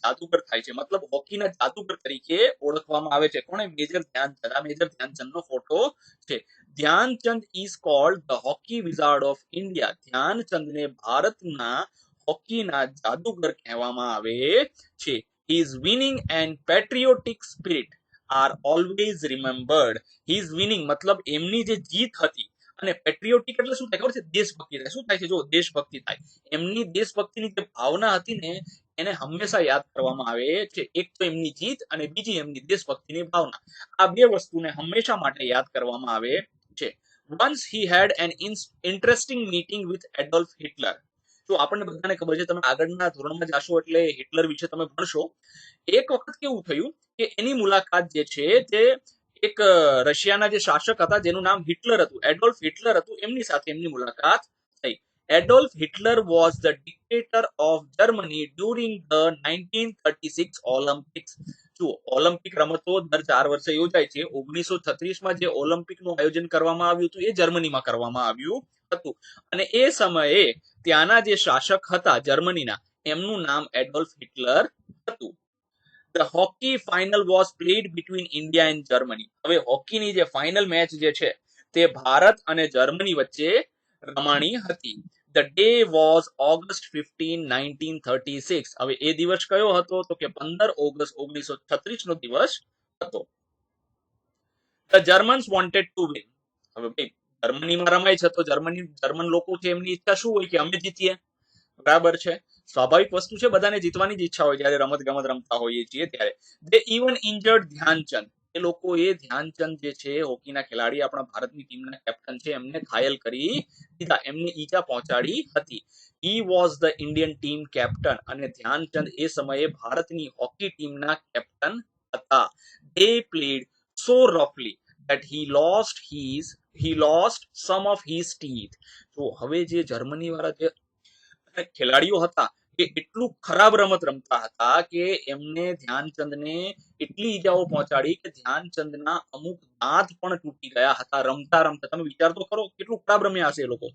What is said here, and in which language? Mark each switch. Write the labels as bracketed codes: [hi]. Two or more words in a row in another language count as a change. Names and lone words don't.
[gu] જાદુગર થાય છે. મતલબ હોકીના જાદુગર તરીકે ઓળખવામાં આવે છે. કોણે? મેજર ધ્યાનચંદ. આ મેજર ધ્યાનચંદ નો ફોટો છે. [en] Dhyan Chand is called the hockey wizard of India. [gu] ધ્યાનચંદને ભારતના હોકીના જાદુગર કહેવામાં આવે છે. [en] His winning and patriotic spirit are always remembered. His winning [gu] મતલબ એમની જે જીત હતી, અને પેટ્રિયોટિક એટલે શું થાય ખબર છે? દેશભક્તિ થાય. શું થાય છે? જો દેશભક્તિ થાય. એમની દેશભક્તિની જે ભાવના હતી ને એને હંમેશા યાદ કરવામાં આવે છે. એક તો એમની જીત અને બીજી એમની દેશભક્તિની ભાવના. આ બે વસ્તુને હંમેશા માટે યાદ કરવામાં આવે છે. [en] Once he had an interesting meeting with Adolf Hitler. [gu] જો આપણને બધાને ખબર છે, તમે આગળના ધોરણમાં જાશો એટલે હિટલર વિશે તમે ભણશો. એક વખત કેવું થયું કે એની મુલાકાત જે છે તે એક રશિયાના જે શાસક હતા જેનું નામ હિટલર હતું, એડોલ્ફ હિટલર હતું, એમની સાથે એમની મુલાકાત થઈ. [en] Adolf Hitler was the dictator of Germany during the 1936 Olympics. [gu] જુઓ, ઓલિમ્પિક રમતો દર 4 વર્ષે યોજાય છે. 1936માં જે ઓલિમ્પિકનું આયોજન કરવામાં આવ્યું હતું એ જર્મનીમાં કરવામાં આવ્યું હતું. અને એ સમયે ત્યાંના જે શાસક હતા જર્મનીના, એમનું નામ એડોલ્ફ હિટલર હતું. [en] The hockey final was played between India and Germany. [gu] હવે હોકીની જે ફાઇનલ મેચ જે છે તે ભારત અને જર્મની વચ્ચે રમાણી હતી. [en] The day was August 15, 1936. [gu] હવે એ દિવસ કયો હતો? તો કે 15 ઓગસ્ટ 1936 નો દિવસ હતો. [en] The Germans wanted to win. [gu] હવે ભાઈ જર્મનીમાં રમાય છે તો જર્મન લોકો છે એમની ઈચ્છા શું હોય? કે અમે જીતીએ. બરાબર છે, સ્વાભાવિક વસ્તુ છે, બધાને જીતવાની જ ઈચ્છા હોય જ્યારે રમત ગમત રમતા હોઈએ છીએ ત્યારે. [en] They even injured ધ્યાનચંદ. [gu] એ લોકોએ ધ્યાનચંદ જે છે હોકીના ખેલાડી, આપણા ભારતની ટીમના કેપ્ટન છે, એમને ઘાયલ કરી દીધા, એમને ઈજા પહોંચાડી હતી. [en] He was the Indian team captain. [gu] અને ધ્યાનચંદ એ સમયે ભારતની હોકી ટીમના કેપ્ટન હતા. [en] They played so roughly that he lost some of his teeth. [gu] તો હવે જે જર્મની વાળા જે ખેલાડીઓ હતા એ એટલું ખરાબ રમત રમતા હતા કે એમને ધ્યાનચંદને એટલી ઈજાઓ પહોંચાડી કે ધ્યાનચંદના અમુક દાંત પણ તૂટી ગયા હતા રમતા રમતા. તમે વિચાર તો કરો કેટલું ખરાબ રમ્યા હશે એ લોકો.